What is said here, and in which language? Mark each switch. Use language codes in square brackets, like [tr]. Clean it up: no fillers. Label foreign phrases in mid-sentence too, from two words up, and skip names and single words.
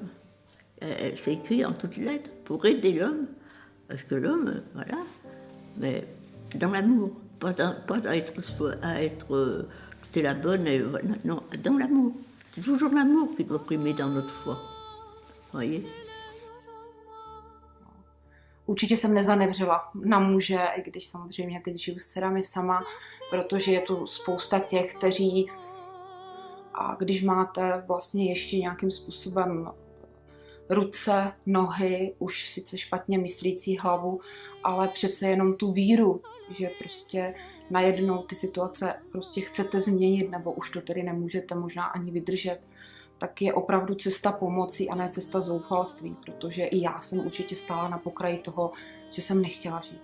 [fr] C'est écrit en toutes lettres, pour aider l'homme. Parce que l'homme, voilà, mais dans l'amour, pas à être t'es la bonne, et voilà, non, dans l'amour. C'est toujours l'amour qui doit primer dans notre foi. Vous voyez? [cs] Určitě jsem nezanevřela na muže, i když samozřejmě teď žiju s dcerami sama, protože je tu spousta těch, kteří, a když máte vlastně ještě nějakým způsobem ruce, nohy, už sice špatně myslící hlavu, ale přece jenom tu víru, že prostě najednou ty situace prostě chcete změnit, nebo už to tedy nemůžete možná ani vydržet, tak je opravdu cesta pomoci a ne cesta zoufalství, protože i já jsem určitě stála na pokraji toho, že jsem nechtěla žít.